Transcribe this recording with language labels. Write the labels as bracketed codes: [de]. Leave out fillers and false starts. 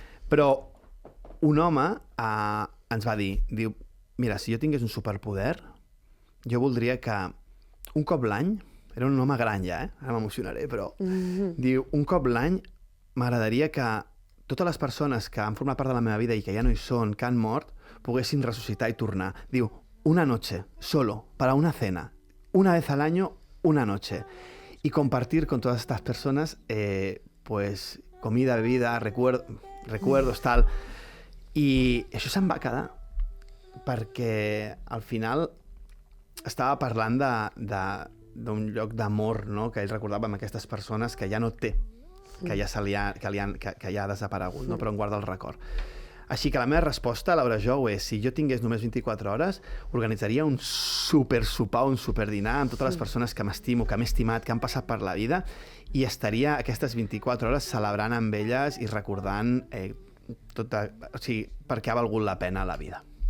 [ca] Però un home ens va dir, diu, mira, si jo tingués un superpoder, jo voldria que un cop l'any, era un home gran ja, ara m'emocionaré, però diu, un cop l'any m'agradaria que totes les persones que han format part de la meva vida i que ja no hi són, que han mort, poguessin ressuscitar i tornar. [es] Diu, una noche, solo, para una cena. Una vez al año, una noche. Y compartir con todas estas personas, pues, comida, bebida, recuerdos, tal. [ca] I això se'm va quedar, perquè al final estava parlant d'un lloc d'amor, no?, que ell recordava amb aquestes persones que ja no té, que ja ha desaparegut, no?, però en guarda el record. Així que la meva resposta, Laura Jou, és si jo tingués només 24 hores, organitzaria un super sopar, un super dinar amb totes les persones que m'estimo, que m'he estimat, que han passat per la vida, i estaria aquestes 24 hores celebrant amb elles i recordant per què ha valgut la pena la vida.